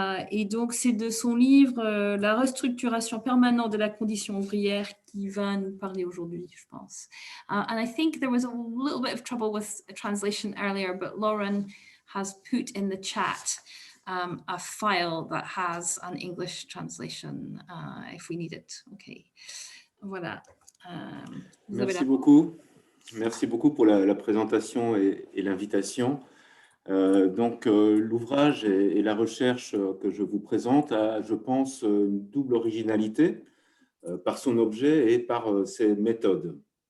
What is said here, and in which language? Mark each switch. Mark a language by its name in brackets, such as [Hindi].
[French] Et donc, c'est de son livre « La restructuration permanente de la condition ouvrière » qui va nous parler aujourd'hui, je pense. [English] And I think there was a little bit of trouble with a translation earlier, but Lauren has put in the chat a file that has an English translation if we need it. [French] Okay, voilà. Merci beaucoup. Merci beaucoup pour la présentation et l'invitation. L'ouvrage et la recherche que je vous présente a, je pense, une double originalité par son objet et par ses méthodes.